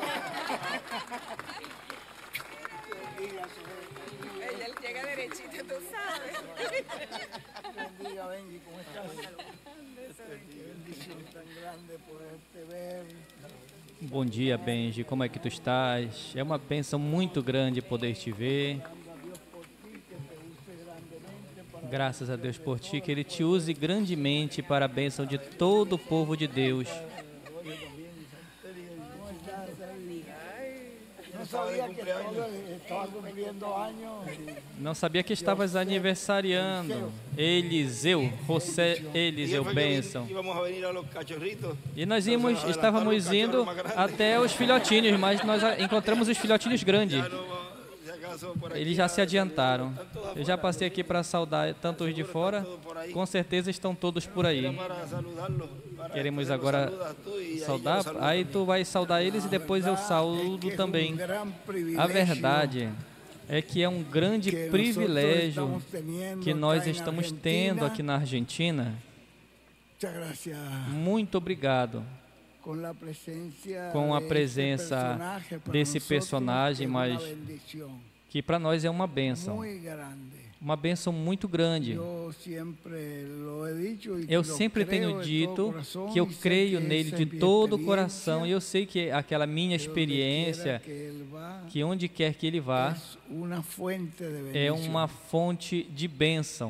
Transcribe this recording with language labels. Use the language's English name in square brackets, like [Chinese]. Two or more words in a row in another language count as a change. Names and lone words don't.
[Spanish] Ella llega derechita, tú sabes. Bendiga, Benji, ¿cómo estás? Qué bendición tan grande poderte ver. [Portuguese] Bom dia, Benji. Como é que tu estás? É uma bênção muito grande poder te ver. Graças a Deus por ti, que Ele te use grandemente para a bênção de todo o povo de Deus. [Spanish] No sabía que estaba cumpliendo años. [Portuguese] Não sabia que estavas aniversariando. Eliseu, José Eliseu, bênção. [Spanish] Íbamos a venir a los cachorritos. [Portuguese] E nós estávamos indo até os filhotinhos, mas nós encontramos os filhotinhos grandes. [Spanish] Ya pasó por aquí [Portuguese] Eles já se a adiantaram. [Spanish] saludar, están todos [Portuguese] Eu já [Spanish] afuera, [Portuguese] passei aqui para saudar tantos de fora. Com certeza estão todos por aí. [Spanish] era para saludarlos, para [Portuguese] Queremos [Spanish] que los [Portuguese] agora [Spanish] saludas tú y ahí yo [Portuguese] saudar. [Spanish] los saludo [Portuguese] Aí [Spanish] también. [Portuguese] tu vai saudar eles e depois eu [Spanish] Es que [Portuguese] saúdo [Spanish] es [Portuguese] também. [Spanish] un gran [Portuguese] A [Spanish] privilegio [Portuguese] verdade é que é um grande [Spanish] que [Portuguese] privilégio [Spanish] nosotros estamos teniendo [Portuguese] que nós [Spanish] acá en [Portuguese] estamos [Spanish] Argentina. [Portuguese] tendo aqui na Argentina. [Spanish] Muchas gracias. [Portuguese] Muito obrigado Com a presença com a presença desse personagem, mas que para nós é uma bênção. Uma bênção muito grande. Eu sempre tenho dito que eu creio nele de todo o coração e eu sei que aquela minha experiência, que onde quer que ele vá, é uma fonte de bênção.